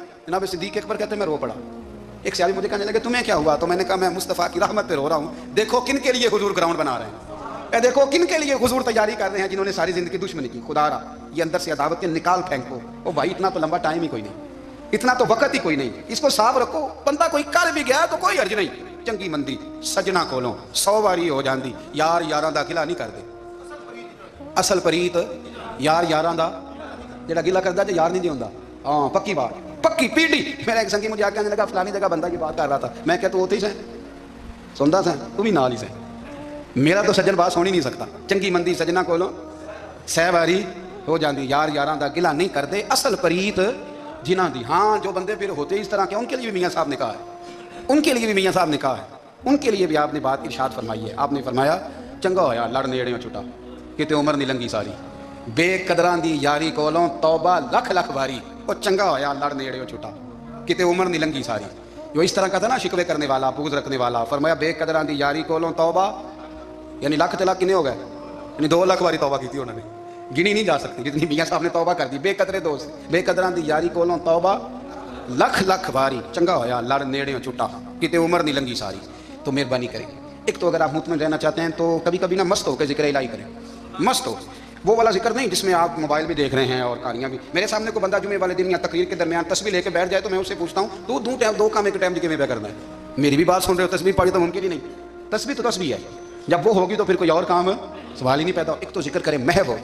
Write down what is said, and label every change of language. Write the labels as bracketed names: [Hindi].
[Urdu] جناب صدیق اکبر کہتے ہیں میں رو پڑا. ایک سیالی مجھے کہنے لگے تمہیں کیا ہوا؟ تو میں نے کہا میں مصطفیٰ کی رحمت پہ رو رہا ہوں. دیکھو کن کے لیے حضور گراؤنڈ بنا رہے ہیں، دیکھو کن کے لیے حضور تیاری کر رہے ہیں، جنہوں نے ساری زندگی دشمنی کی. خدا را یہ اندر سے عداوت کے نکال پھینکو. او بھائی اتنا تو لمبا ٹائم ہی کوئی نہیں، اتنا تو وقت ہی کوئی نہیں، اس کو صاف رکھو. بندہ کوئی کر بھی گیا تو کوئی حرج نہیں. [Punjabi] چنگی مندی سجنا کولوں 100 واری ہو جاندی، یار یاراں دا گلا نہیں کردے. اصل پریت یار یاراں دا جڑا گلا کردا تے یار نہیں دی ہوندا. ہاں پکی بات، پکی پیڑھی. [Urdu] میرا ایک سنگی مجھے آ کے کہنے لگا فلانی جگہ بندہ کی بات کر رہا تھا. [Punjabi] میں کہ تو اوتھے ہی سیں سندا سیں، تو بھی نال ہی سیں. [Urdu] میرا تو سجن بات سن ہی نہیں سکتا. [Punjabi] چنگی مندی سجنا کولوں 100 واری ہو جاندی، یار یاراں دا گلا نہیں کردے. اصل پریت جنہاں دی. [Urdu] ہاں جو بندے پھر ہوتے اس طرح کے ان کے لیے بھی میاں صاحب نے کہا ہے، ان کے لیے بھی میاں صاحب نے کہا ہے، ان کے لیے بھی آپ نے بات ارشاد فرمائی ہے. آپ نے فرمایا [Punjabi] چنگا ہویا لڑ نیڑیوں چھٹا، کتے عمر نہیں لنگی ساری. بے قدراں دی یاری کولوں توبہ لکھ لکھ باری. وہ چنگا ہویا لڑ نیڑیوں چھٹا، کتے عمر نہیں لنگی ساری. [Urdu] جو اس طرح کا تھا نا شکوے کرنے والا، بغض رکھنے والا، فرمایا [Punjabi] بے قدراں دی یاری کولوں توبہ، یعنی لاکھ تے لاکھ کنے ہو گئے، [Urdu] یعنی 2 لاکھ باری توبہ کی تھی انہوں نے، گنی نہیں جا سکتی جتنی میاں صاحب نے توبہ کر دی. [Punjabi] بے قدرے دوست، بے قدراں دی یاری کولوں توبہ لکھ لکھ باری. چنگا ہویا لڑ نیڑیوں چھٹا، کتے عمر نہیں لنگی ساری. [Urdu] تو مہربانی کریں. ایک تو اگر آپ مطمئن رہنا چاہتے ہیں تو کبھی کبھی نا مست ہو کے ذکر الہی کریں. مست ہو، وہ والا ذکر نہیں جس میں آپ موبائل بھی دیکھ رہے ہیں اور کہانیاں بھی. میرے سامنے کوئی بندہ جمعے والے دن یا تقریر کے درمیان تسبیح لے کے بیٹھ جائے تو میں اس سے پوچھتا ہوں دو کام ایک ٹائم میں کرنا ہے. میری بھی بات سن رہے ہو، تسبیح پڑھی تو ممکن ہی نہیں. تسبیح تو تسبیح ہے، جب وہ ہوگی تو پھر کوئی اور کام سوال ہی نہیں پیدا. ایک تو ذکر کریں محو ہو.